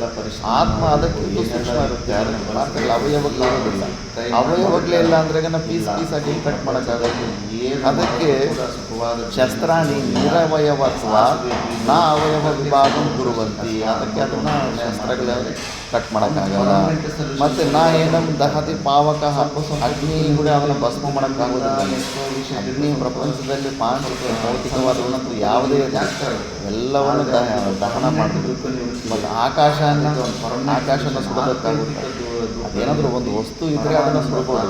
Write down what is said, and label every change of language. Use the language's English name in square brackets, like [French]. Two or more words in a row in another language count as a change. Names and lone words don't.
[Kannada] ಆತ್ಮ ಅದಕ್ಕಿಂತ ಸೂಕ್ಷ್ಮ ಇರುತ್ತೆ. ಅದಕ್ಕೆ ಪಾರ್ಟಿಗಳು ಅವಯವಗಳಿರೋದಿಲ್ಲ. ಅವಯವಗಳೇ ಇಲ್ಲ ಅಂದ್ರೆ [English] piece piece [Kannada] ಆಗಿ ಕಟ್ ಮಾಡೋಕ್ಕಾಗಲ್ಲ. [Sanskrit] ಅದಕ್ಕೆ ಶಸ್ತ್ರಾಣಿ ನಿರವಯವತ್ವ ನಾ ಅವಯವ ವಿಭಾಗ ಕುರುವಂತಿ. [Kannada] ಅದಕ್ಕೆ ಅದನ್ನು ಶಸ್ತ್ರಗಳಲ್ಲಿ ಕಟ್ ಮಾಡೋಕ್ಕಾಗಲ್ಲ. ಮತ್ತು [Sanskrit] ನಾ ಏನಂ ದಹತಿ ಪಾವಕ [Kannada] ಅಗ್ನಿ ಕೂಡ ಅವನ ಭಸ್ಮ ಮಾಡೋಕ್ಕಾಗೋದಿಲ್ಲ. ಅಗ್ನಿ ಪ್ರಪಂಚದಲ್ಲಿ ಭೌತಿಕವಾದ ಯಾವುದೇ ಎಲ್ಲವನ್ನು ದಹನ ಮಾಡಬೇಕು. ಮತ್ತು ಆಕಾಶನ ಸುಡೋದಕ್ಕಾಗುತ್ತೆ. ಅದೇನಾದರೂ ಒಂದು ವಸ್ತು ಇದ್ದರೆ ಅದನ್ನು ಸುಡ್ಬೋದು.